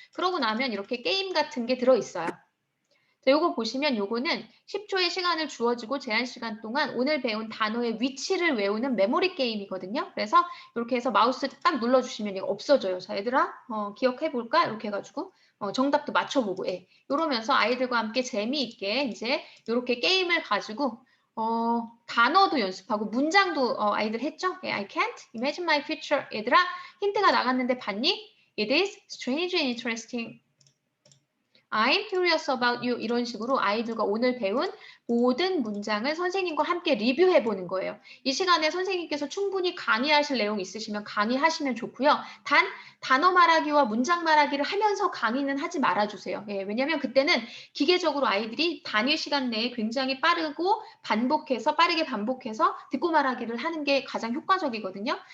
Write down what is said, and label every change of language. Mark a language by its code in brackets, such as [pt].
[ko] 그러고 나면 이렇게 게임 같은 게 들어있어요. 자, 요거 보시면 요거는 10초의 시간을 주어지고 제한 시간 동안 오늘 배운 단어의 위치를 외우는 메모리 게임이거든요. 그래서 이렇게 해서 마우스 딱 눌러주시면 이거 없어져요. 자, 얘들아, 기억해볼까? 이렇게 해가지고 정답도 맞춰보고, 예. 이러면서 아이들과 함께 재미있게 이제 이렇게 게임을 가지고 단어도 연습하고 문장도 아이들 했죠? [en] 예, I can't imagine my future. [ko] 얘들아, 힌트가 나갔는데 봤니? [en] It is strange and interesting. I'm curious about you. [ko] 이런 식으로 아이들과 오늘 배운 모든 문장을 선생님과 함께 리뷰해보는 거예요. 이 시간에 선생님께서 충분히 강의하실 내용 있으시면 강의하시면 좋고요. 단 단어 말하기와 문장 말하기를 하면서 강의는 하지 말아주세요. 예, 왜냐하면 그때는 기계적으로 아이들이 단위 시간 내에 굉장히 빠르게 반복해서 듣고 말하기를 하는 게 가장 효과적이거든요.